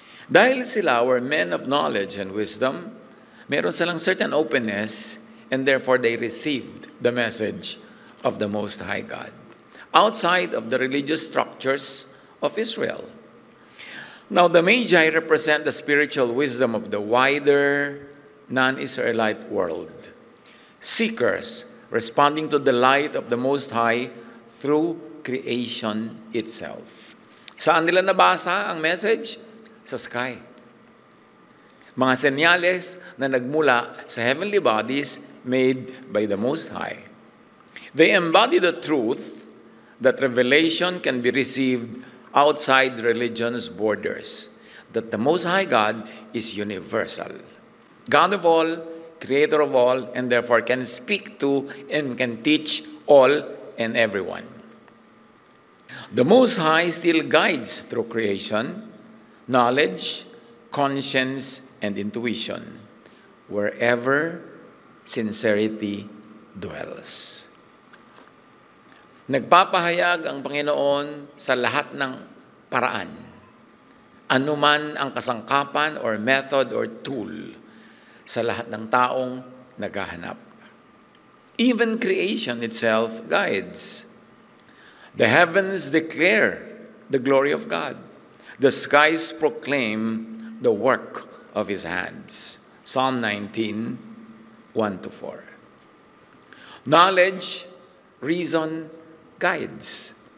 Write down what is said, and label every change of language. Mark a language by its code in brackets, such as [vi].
[tl] Dahil sila [en] were men of knowledge and wisdom, [tl] meron silang [en] certain openness, and therefore they received the message of the Most High God, outside of the religious structures of Israel. Now, the Magi represent the spiritual wisdom of the wider non-Israelite world. Seekers responding to the light of the Most High through creation itself. [tl] Saan nila nabasa ang message? Sa sky. Mga senyales na nagmula sa heavenly bodies [en] made by the Most High. They embody the truth that revelation can be received outside religion's borders, that the Most High God is universal, God of all, creator of all, and therefore can speak to and can teach all and everyone. The Most High still guides through creation, knowledge, conscience, and intuition, wherever sincerity dwells. [tl] Nagpapahayag ang Panginoon sa lahat ng paraan, anuman ang kasangkapan [en] or method or tool [tl] sa lahat ng taong naghahanap. [en] Even creation itself guides. The heavens declare the glory of God. The skies proclaim the work of His hands. Psalm 19, 1-4. Knowledge, reason, guides.